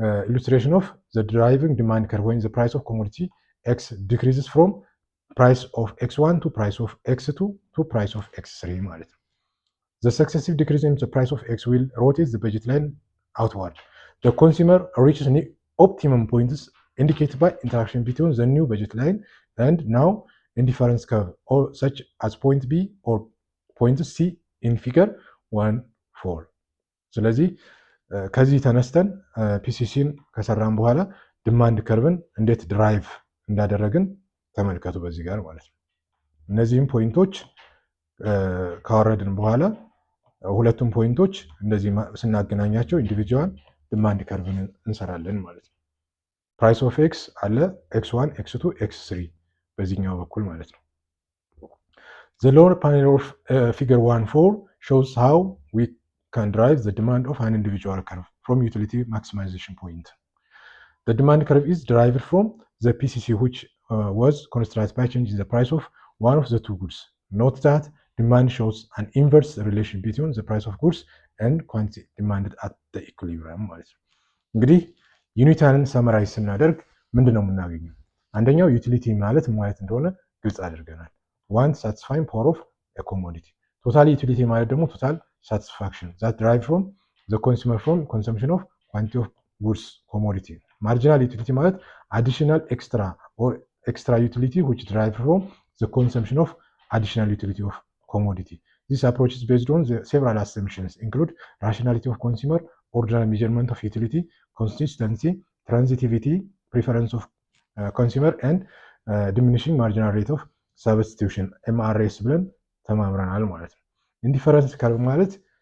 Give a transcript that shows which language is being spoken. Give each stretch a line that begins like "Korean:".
English: illustration of the deriving demand curve when the price of commodity X decreases from price of X1 to price of X2 to price of X3
Amharic: ማለት ነው።
English: The successive decrease in the price of X will rotate the budget line outward. The consumer reaches new optimum points indicated by interaction between the new budget line and now indifference curve or such as point B or point C in figure 1.4.
Amharic: ስለዚህ ከዚህ ተነስተን ፒሲሲን ከሰራን በኋላ ዲማንድ ከርቭን እንዴት ድራይቭ እንዳደረግን ተመልከቱ በዚህ ጋር ማለት ነው። እነዚህም ፖይንቶች ካወረድን በኋላ ሁለቱም ፖይንቶች እንደዚህ ስናገናኛቸው ኢንዲቪጁዋል ዲማንድ ከርቭን እንሰራለን ማለት ነው። ፕራይስ ኦፍ ኤክስ አለ x1 x2 x3 በዚህኛው በኩል ማለት ነው።
English: The lower panel of figure 1.4 shows how we can derive the demand of an individual curve from utility maximization point. The demand curve is derived from the PCC which was constructed by changing the price of one of the two goods. Note that demand shows an inverse relation between the price of goods and quantity demanded at the equilibrium
Amharic: ማለት ነው። እንግዲህ ዩኒታንን ሰመራይዝ ስናደርግ ምንድነው የምናገኘው? አንደኛው ዩቲሊቲ ማለት እንደሆነ ግልጽ አድርገናል።
English: ዋን ሳቲስፋይንግ ፓወር ኦፍ ኤ ኮሞዲቲ። ቶታል ዩቲሊቲ
Amharic: ማለት ደግሞ
English: ቶታል satisfaction that derive from the consumer from consumption of quantity of goods commodity. Marginal utility ማለት additional extra utility which derive from the consumption of additional utility of commodity. This approach is based on the several assumptions include rationality of consumer, ordinary measurement of utility, consistency, transitivity, preference of consumer and diminishing marginal rate of substitution MRS
Amharic: ብለን ተማምረናል ማለት ነው። ኢንዲፈረንስ ከርቭ ማለት